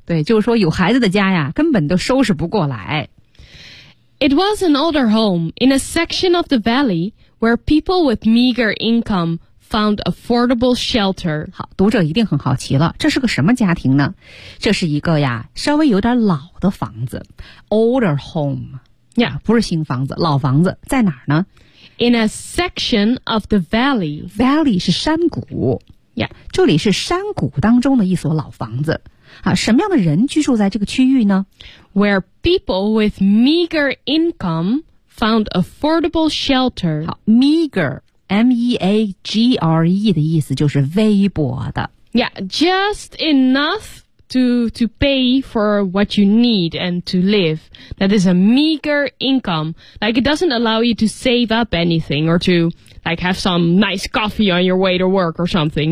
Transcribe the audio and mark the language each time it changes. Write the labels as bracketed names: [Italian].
[Chinese] 对，就是说有孩子的家呀，根本都收拾不过来。 [English] It was an older home in a section of the valley where people with meager income found affordable shelter. [Chinese] 好，读者一定很好奇了，这是个什么家庭呢？这是一个呀，稍微有点老的房子 ， [English] older home. Yeah, [Chinese] 不是新房子，老房子在哪儿呢 [English] ？In a section of the valley. [Chinese] Valley 是山谷。 [English] Yeah. [Chinese] 这里是山谷当中的一所老房子、啊、什么样的人居住在这个区域呢 [English] Where people with meager income found affordable shelter [Chinese] 好 meager M-E-A-G-R-E 的意思就是微薄的 [English] Yeah, just enough to pay for what you need and to live That is a meager income Like it doesn't allow you to save up anything or toLike have some nice coffee on your way to work or something.